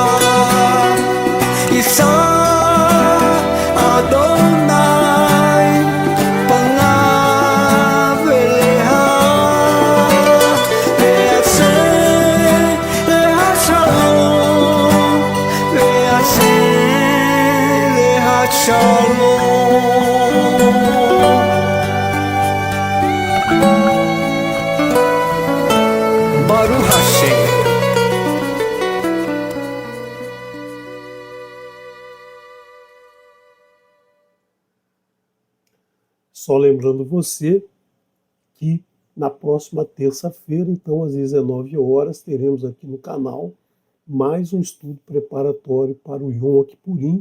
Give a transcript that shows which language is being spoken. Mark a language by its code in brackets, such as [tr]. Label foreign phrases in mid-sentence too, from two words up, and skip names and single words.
[he] ישא אדוני פניו אליך וישם לך שלום וישם לך שלום ברוך השם. [pt] Só lembrando você que na próxima terça-feira, então às 19 horas, teremos aqui no canal mais um estudo preparatório para o Yom Kippurim.